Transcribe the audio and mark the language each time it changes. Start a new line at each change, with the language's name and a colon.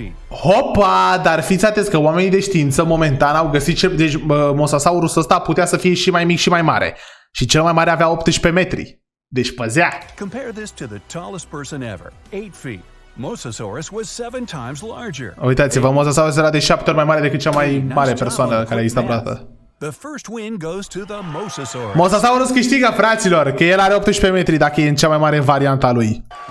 Romanian: Hopa, dar fiți atenți că oamenii de știință momentan au găsit deci Mosasaurus ăsta putea să fie și mai mic și mai mare. Și cel mai mare avea 18 metri. Deci păzea.
English: Compare this to the tallest person ever, 8 feet. Mosasaurus was 7 times larger.
Romanian: Uitați-vă, Mosasaurus era de 7 ori mai mare decât cea mai mare persoană care exista vreodată.
English: The first win goes to the Mosasaurus.
Romanian: Mosasaurus câștigă, fraților, că el are 18 metri dacă e în cea mai mare variantă a lui.